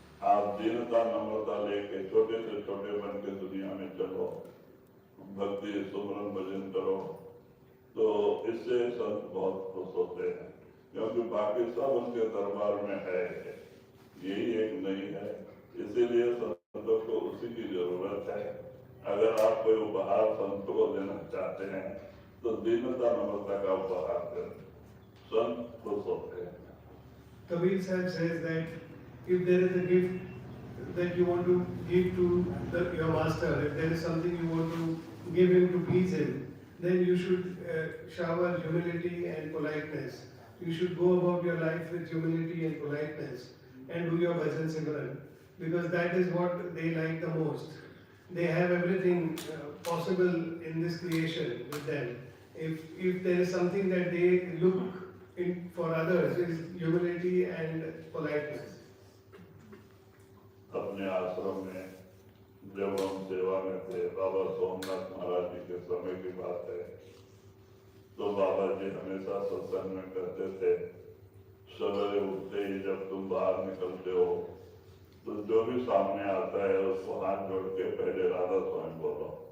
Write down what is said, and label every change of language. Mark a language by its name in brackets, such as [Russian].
[Hindi] आप दीनता नम्रता लेके छोटे से छोटे बन के दुनिया में चलो, भक्ति सुमरन भजन करो, तो इससे संत बहुत खुश होते हैं, क्योंकि बाकी सब उनके दरबार में है, यही एक नहीं है। इसीलिए संतों को उसी की जरूरत है। अगर आप कोई उपहार संतों को देना चाहते हैं तो दीनता नम्रता का उपहार दें, संत खुश होते हैं। [English] Kabir Sahib says that if there is a gift that you want to give to your master, if there is something you want to give him to please him, then you should shower humility and politeness. You should go about your life with humility and politeness and do your bhajan simran, because that is what they like the most. They have everything possible in this creation with them. If there is something that they look in for others, is humility and politeness. [Hindi] अपने आश्रम में जब हम सेवा में थे, बाबा सोमनाथ महाराज जी के समय की बात है, तो बाबा जी हमेशा सत्संग में कहते थे, सवेरे उठते ही जब तुम बाहर निकलते हो तो जो भी सामने आता है उसको हाथ जोड़ के पहले राधा स्वामी बोलो।